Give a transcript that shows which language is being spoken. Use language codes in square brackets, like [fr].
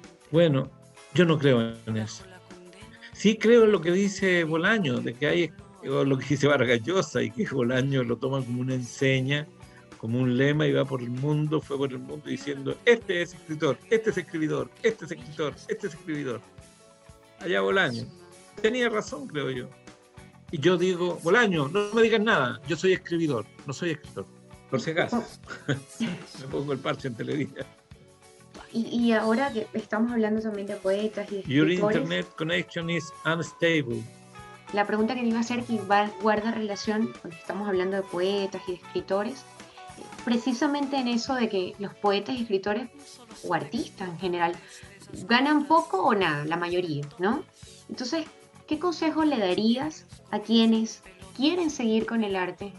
[es] Bueno, yo no creo en eso. Sí creo en lo que dice Bolaño, de que hay, o lo que dice Vargas Llosa, y que Bolaño lo toma como una enseña, como un lema, y va por el mundo, fue por el mundo diciendo, este es escritor, este es escribidor, este es escritor, este es escribidor. Allá Bolaño. Tenía razón, creo yo. Y yo digo, Bolaño, no me digas nada, yo soy escribidor, no soy escritor. Por si acaso. Me pongo el parche en Televisa. Y ahora que estamos hablando también de poetas y de [en] Your [es] escritores, [en] internet connection is unstable. [es] la pregunta que te iba a hacer que guarda relación cuando estamos hablando de poetas y de escritores, precisamente en eso de que los poetas y escritores, o artistas en general, ganan poco o nada, la mayoría, ¿no? Entonces, ¿qué consejos le darías a quienes quieren seguir con el arte?